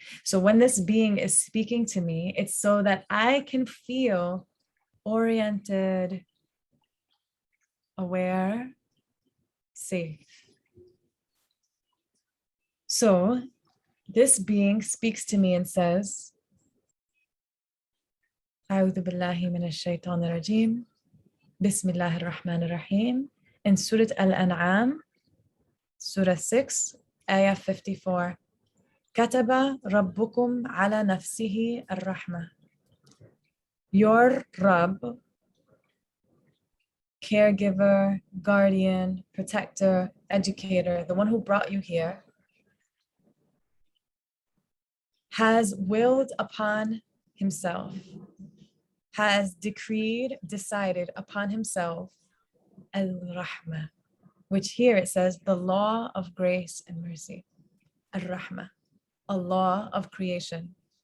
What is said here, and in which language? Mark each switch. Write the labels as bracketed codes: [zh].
[en] So when this being is speaking to me, it's so that I can feel oriented, aware, safe. So this being speaks to me and says, [ar] أعوذ بالله من الشيطان الرجيم. بسم الله الرحمن الرحيم. [en] In Surah Al-An'am, Surah 6, Ayah 54. [ar] كتب ربكم على نفسه الرحمة. [en] Your Rabb, caregiver, guardian, protector, educator, the one who brought you here, has willed upon himself, has decreed, decided upon himself, al-Rahmah, which here it says the law of grace and mercy, al-Rahmah, a law of creation.